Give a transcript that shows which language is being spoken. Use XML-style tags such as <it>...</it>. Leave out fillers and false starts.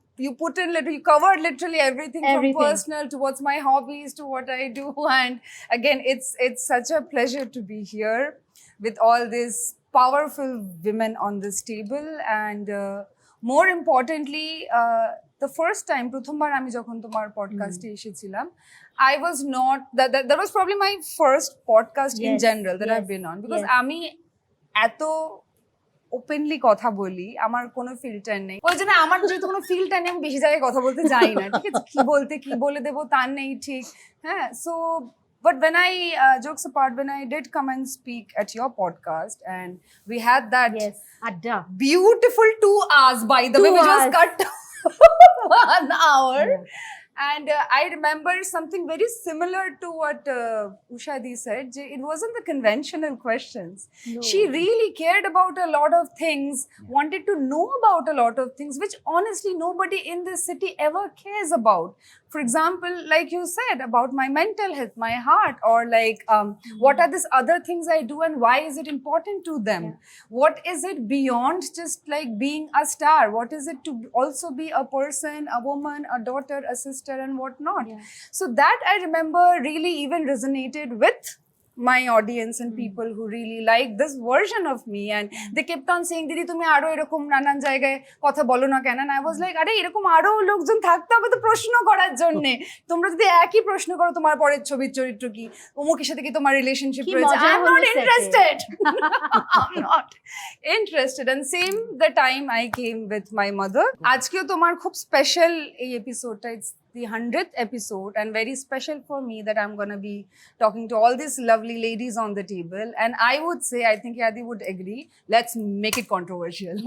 <en>You put in you covered literally everything from personal to what's my hobbies to what I do, and again, it's such a pleasure to be here with all these powerful women on this table, and more importantly, the first time,</en> <bn>প্রথমবার আমি যখন তোমার পডকাস্টে এসেছিলাম,</bn> <en>I was not that was probably my first podcast in general that I've been on, because</en> <bn>আমি এত openly কথা বলি, আমার কোনো ফিল্টার নেই। ওই জন্য আমার যেহেতু কোনো ফিল্টার নেই, আমি বেশি জায়গায় কথা বলতে যাই না, ঠিক আছে? কি বলে দেবো তার নেই, ঠিক?</bn> <en>হ্যাঁ, so but when I jokes apart, when I did come and speak at your podcast, and we had that Adda. beautiful 2 hours, by the way, which was cut to 1 hour. And I remember something very similar to what Usha Di said. It wasn't the conventional questions. No. She really cared about a lot of things, wanted to know about a lot of things, which honestly nobody in this city ever cares about. For example, like you said, about my mental health, my heart, or like what are these other things I do and why is it important to them? What is it beyond just like being a star? What is it to also be a person, a woman, a daughter, a sister, and whatnot? So that I remember really even resonated with my audience and people who really like this version of me, and they kept on saying, Didi</en> <bn>তুমি আরো এরকম নানান জায়গায় কথা বলো না কেন?</bn> <en>And I was like,</en> <bn>আরে এরকম আরো লোকজন থাকতে হবে তো প্রশ্ন করার জন্য। তোমরা যদি একই প্রশ্ন করো তোমার পরের ছবির চরিত্র কি, অমুকের সাথে কি তোমার রিলেশনশিপ রয়েছে,</bn> <en>I'm not interested. I'm not interested. And same the time I came with my mother.</en> <bn>আজকেও তোমার খুব স্পেশাল এই এপিসোডটা,</bn> <en>it's the 100th episode, and very special for me that I'm going to be talking to all these lovely ladies on the table. And I would say, I think Yadi would agree, let's make it controversial.</en>